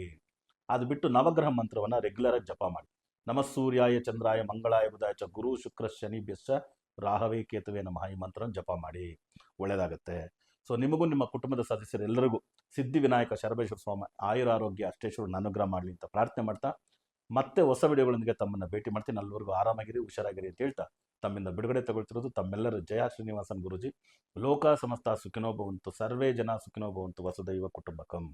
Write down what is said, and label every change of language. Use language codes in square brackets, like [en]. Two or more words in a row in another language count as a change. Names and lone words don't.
[kn] ಅದು ಬಿಟ್ಟು ನವಗ್ರಹ ಮಂತ್ರವನ್ನು ರೆಗ್ಯುಲರಾಗಿ ಜಪ ಮಾಡಿ. [sa] ನಮಃ ಸೂರ್ಯಾಯ ಚಂದ್ರಾಯ ಮಂಗಳಾಯ ಬುಧಾಯ ಚ ಗುರು ಶುಕ್ರ ಶನಿ ಭ್ಯಶ್ಚ ರಾಹವೇ ಕೇತುವೆ ನಮಃ, [kn] ಈ ಮಂತ್ರನ ಜಪ ಮಾಡಿ, ಒಳ್ಳೆಯದಾಗುತ್ತೆ. ಸೊ ನಿಮಗೂ ನಿಮ್ಮ ಕುಟುಂಬದ ಸದಸ್ಯರೆಲ್ಲರಿಗೂ ಸಿದ್ಧಿವಿನಾಯಕ ಶರಬೇಶ್ವರ ಸ್ವಾಮಿ ಆಯುರ ಆರೋಗ್ಯ ಅಷ್ಟೇಶ್ವರ ಅನುಗ್ರಹ ಮಾಡಲಿ ಅಂತ ಪ್ರಾರ್ಥನೆ ಮಾಡ್ತಾ ಮತ್ತೆ ಹೊಸ ವಿಡಿಯೋಗಳೊಂದಿಗೆ ತಮ್ಮನ್ನು ಭೇಟಿ ಮಾಡ್ತೀನಿ. ಅಲ್ಲಿವರೆಗೂ ಆರಾಮಾಗಿರಿ, ಹುಷಾರಾಗಿರಿ ಅಂತ ಹೇಳ್ತಾ ತಮ್ಮಿಂದ ಬಿಡುಗಡೆ ತಗೊಳ್ತಿರೋದು ತಮ್ಮೆಲ್ಲರ ಜಯ ಶ್ರೀನಿವಾಸನ್ ಗುರೂಜಿ. [sa] ಲೋಕ ಸಮಸ್ತ ಸುಖಿನೋ ಭವಂತು, ಸರ್ವೇ ಜನ ಸುಖಿನೋ ಭವಂತು, ವಸುದೈವ ಕುಟುಂಬಕಂ.